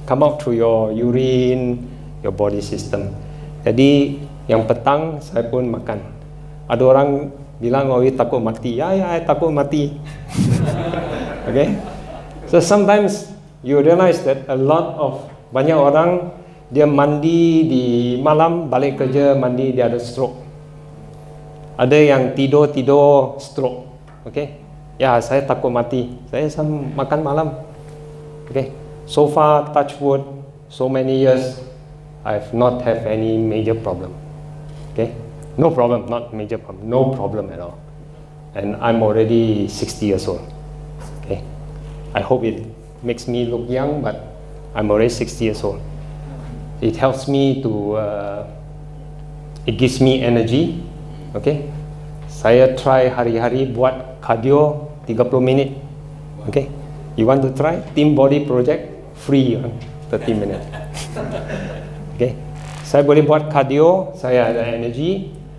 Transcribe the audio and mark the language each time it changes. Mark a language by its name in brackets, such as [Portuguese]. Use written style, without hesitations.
[English] Come out through your urine, your body system. [Malay] Jadi yang petang saya pun makan. Ada orang bilang, oh, takut mati. Ya, takut mati. Okay. So sometimes you realize that banyak orang dia mandi di malam, balik kerja mandi, dia ada stroke. Ada yang tidur stroke. Okay. Ya, saya takut mati. Saya makan malam. Okay. [English] So far, touch wood, so many years, I've not have any major problem. Okay, no problem, not major problem, no problem at all. And I'm already 60 years old. Okay, I hope it makes me look young, but I'm already 60 years old. It helps me to, it gives me energy. [Malay] Okay, saya try hari-hari buat cardio 30 minit. [English] Okay, you want to try team body project? Free, 30 minutes. [Malay] Okay, saya boleh buat cardio, saya ada energy.